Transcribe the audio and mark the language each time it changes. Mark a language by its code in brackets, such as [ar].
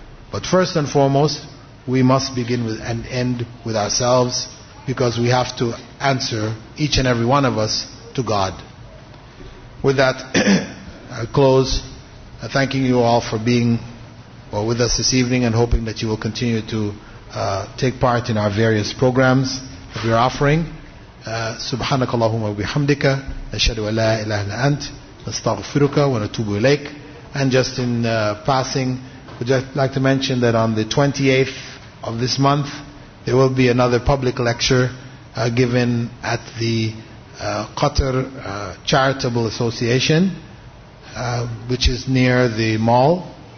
[en] But first and foremost, we must begin with and end with ourselves, because we have to answer, each and every one of us, to God. With that, I close thanking you all for being with us this evening, and hoping that you will continue to take part in our various programs that we are offering. [ar] سبحانك اللهم وبحمدك نشهد أن لا إله إلا أنت نستغفرك ونتوب إليك. [en] And just in passing, would just like to mention that on the 28th of this month there will be another public lecture given at the Qatar Charitable Association, which is near the mall.